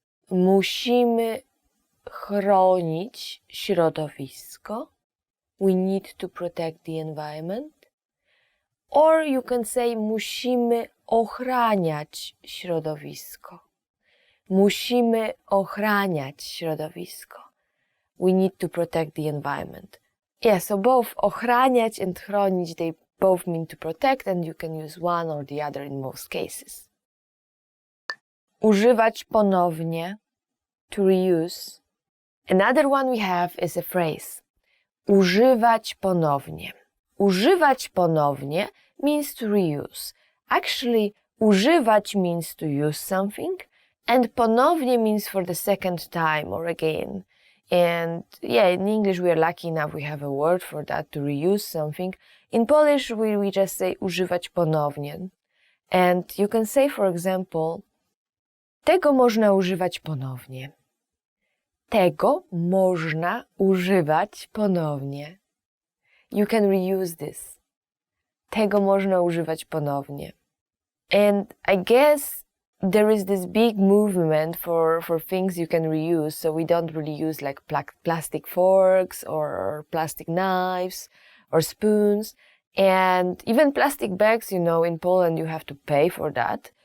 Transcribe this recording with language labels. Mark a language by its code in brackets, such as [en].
[pl] Musimy chronić środowisko. [en] We need to protect the environment. Or you can say [pl] musimy ochraniać środowisko. Musimy ochraniać środowisko. [en] We need to protect the environment. Yeah, so both ochraniać and chronić, they both mean to protect, and you can use one or the other in most cases. [pl] Używać ponownie, [en] to reuse. Another one we have is a phrase. [pl] Używać ponownie. [en] Używać ponownie means to reuse. Actually, używać means to use something, and ponownie means for the second time or again. And yeah, in English we are lucky enough we have a word for that, to reuse something. In Polish we just say używać ponownie. And you can say, for example, [pl] tego można używać ponownie. Tego można używać ponownie. [en] You can reuse this. [pl] Tego można używać ponownie. [en] And I guess there is this big movement for things you can reuse, so we don't really use like plastic forks or plastic knives or spoons. And even plastic bags, you know, in Poland you have to pay for that.